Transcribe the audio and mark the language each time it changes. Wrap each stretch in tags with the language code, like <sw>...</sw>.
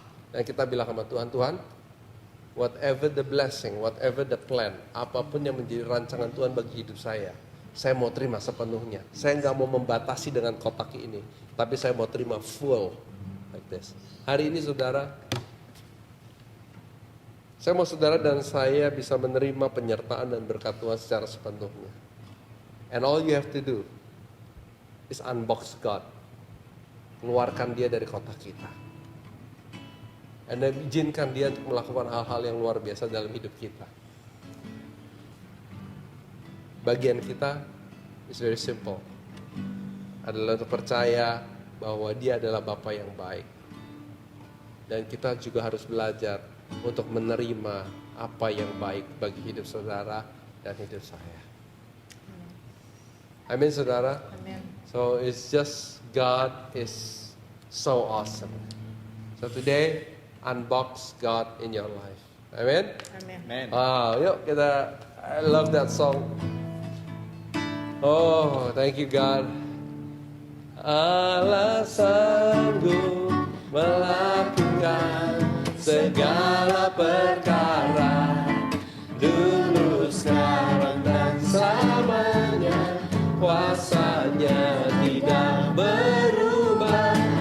<id>Dan kita bilang sama Tuhan, Tuhan,</id> <en>whatever the blessing, whatever the plan,</en> <id>apapun yang menjadi rancangan Tuhan bagi hidup saya mau terima sepenuhnya. Saya nggak mau membatasi dengan kotak ini, tapi saya mau terima</id> <en>full, like this.</en> <id>Hari ini saudara, saya mau saudara dan saya bisa menerima penyertaan dan berkat Tuhan secara sepenuhnya.</id> <en>And all you have to do is unbox God.</en> <id>Keluarkan Dia dari kotak kita.</id> <en>And then</en> <id>izinkan Dia untuk melakukan hal-hal yang luar biasa dalam hidup kita. Bagian kita</id> <en>is very simple.</en> <id>Adalah untuk percaya bahwa Dia adalah Bapa yang baik. Dan kita juga harus belajar untuk menerima apa yang baik bagi hidup saudara dan hidup saya. Amin saudara.</id> <en>Amen. So it's just God is so awesome. So today unbox God in your life. Amen. Amen. Amen.</en> <id>Yuk kita,</id> <en>I love that song. Oh, thank you God.</en> <id>Allah sanggup melakukan segala perkara, dulu, sekarang dan selamanya. Kuasanya tidak berubah.</id>